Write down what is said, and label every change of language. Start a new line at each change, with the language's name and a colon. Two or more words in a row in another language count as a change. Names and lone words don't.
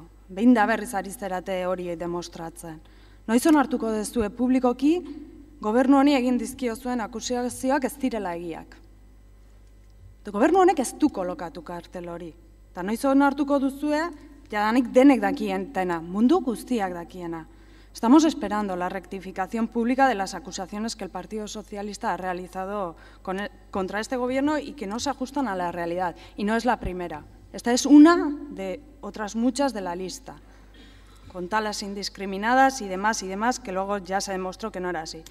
Basque: Behin da berriz ari zarete hori demostratzen. Noiz onartuko duzue publikoki, gobernu honi egin dizkio zuen akusazioak ez direla egiak. Gobernu honek ez du kolokatu kartel hori. Eta noiz onartuko duzue, jadanik denek dakientena, mundu guztiak dakiena.
Spanish: Estamos esperando la rectificación pública de las acusaciones que el Partido Socialista ha realizado contra este gobierno y que no se ajustan a la realidad. Y no es la primera. Esta es una de otras muchas de la lista, con talas indiscriminadas y demás, que luego ya se demostró que no era así.